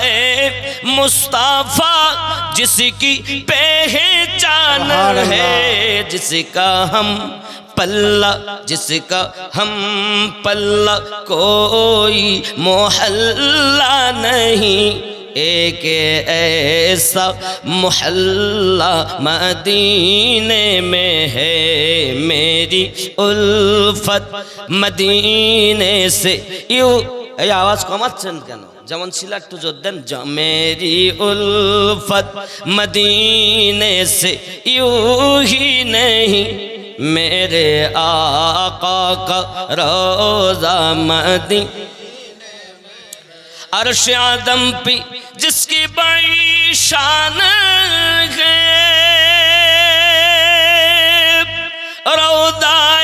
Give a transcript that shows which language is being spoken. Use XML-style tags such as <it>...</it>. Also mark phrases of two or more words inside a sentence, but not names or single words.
<ur>مصطفیٰ جس کی پہچان ہے، جس کا ہم پلہ کوئی محلہ نہیں، ایک ایسا محلہ مدینے میں ہے، میری الفت مدینے سے یوں۔</ur> <bn>এই আওয়াজ কমাচ্ছেন কেন? যেমন ছিল একটু জোর দেন।</bn> <ur>میری الفت مدینے سے یوں ہی نہیں, میرے آقا کا روضہ مدینے۔ عرش عظم پہ جس کی بڑی شان ہے، روضہ</ur>